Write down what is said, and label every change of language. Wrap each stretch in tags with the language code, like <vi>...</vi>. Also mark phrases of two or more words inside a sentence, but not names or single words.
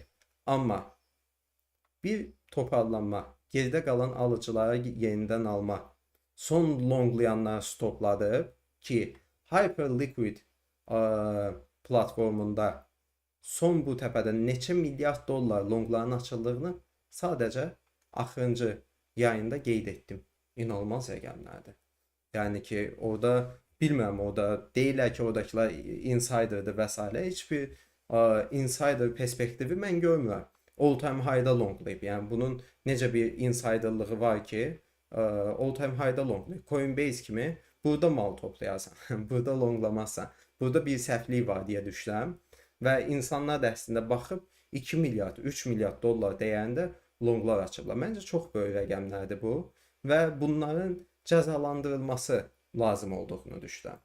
<az>Amma bir toparlanma, geridə qalan alıcılara yenidən alma, son longlayanlar stopladı ki, Hyperliquid platformunda son bu təpədə neçə milyard dollar longların açıldığını sadəcə axırıncı yayında qeyd etdim. İnanılmaz rəqəmlərdir. Yəni ki, orada bilmirəm, orada deyirlər ki, oradakılar insiderdir və s. Heç bir insider perspektivi mən görmürəm.</az> <en>All time high'da</en> <az>longlayıb. Yəni bunun necə bir insiderlığı var ki,</az> <en>all time high'da</en> <az>longlayıb. Coinbase kimi burada mal toplayarsan, burada longlamazsan. Burada bir səhvlik var deyə düşünürəm. Və insanlar da əslində baxıb 2 milyard, 3 milyard dollar dəyərində longlar açıblar. Məncə çox böyük rəqəmlərdir bu və bunların cəzalandırılması lazım olduğunu düşünürəm.</az>